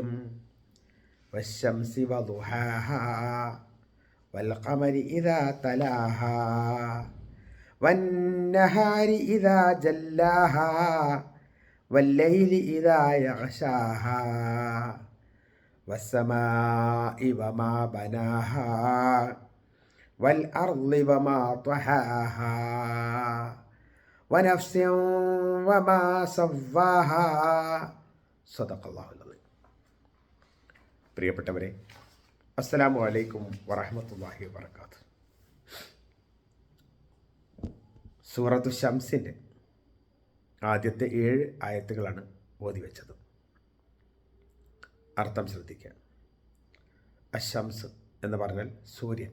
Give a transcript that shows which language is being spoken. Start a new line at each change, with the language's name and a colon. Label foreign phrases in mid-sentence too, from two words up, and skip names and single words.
Arabic: والشمس وضحاها والقمر إذا تلاها والنهار إذا جلاها والليل إذا يغشاها والسماء وما بناها والأرض وما طحاها ونفس وما سواها صدق الله العظيم. പ്രിയപ്പെട്ടവരെ, السلام عليكم ورحمة الله وبركاته.
Malayalam: സൂറത്തു ശംസിൻ്റെ ആദ്യത്തെ 7 ആയത്തുകളാണ് ഓതി വെച്ചത്. അർത്ഥം ശ്രദ്ധിക്കുക. അശംസ് എന്ന് പറഞ്ഞാൽ സൂര്യൻ.